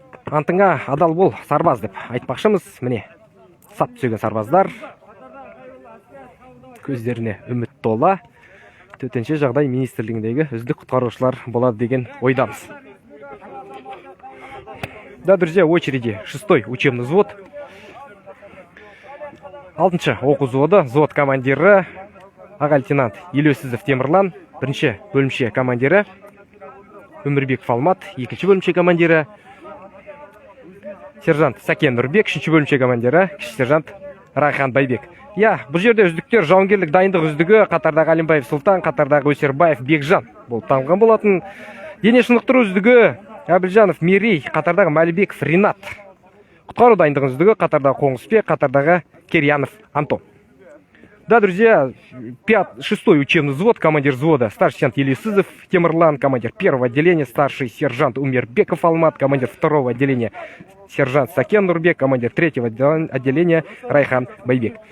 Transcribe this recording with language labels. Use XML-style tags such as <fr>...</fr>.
<kk>Антыңа адал бол, сарбаз деп айтпақшымыз. Міне, сап түсеген сарбаздар. Көздеріне үміт тола. Төтенше жағдай министрлігіндегі үздік құтқарушылар болады деген ойдамыз.</kk> <ru>Да, друзья, в очереди 6-й учебный взвод.</ru> <kk>6-шы оқу взводы, взвод командирі аға лейтенант Елеусізов Темірлан, 1-ші бөлімше командирі Өмірбеков Алмат, 2-ші бөлімше командирі сержант Сакен Нұрбек, 3-ші бөлімше командирі кіші сержант Райхан Байбек. Я, бұл жерде үздіктер жауынгерлік дайындық үздігі қатардағы Алимбаев Сұлтан, қатардағы Өсербаев Бекжан болып танылған болатын. Дене шынықтыру үздігі Әбілжанов Мерей, қатардағы Мәлібеков Ринат. Құтқару дайындығы үздігі қатардағы Қоңысбек, қатардағы Керьянов Антон.</kk> <ru>Да, друзья, 6-й учебный взвод, командир взвода старший сержант Елисызов Темірлан, командир 1-го отделения старший сержант Умербеков Алмат, командир 2-го отделения сержант Сакен Нурбек, командир 3-го отделения Райхан Байбек.</ru>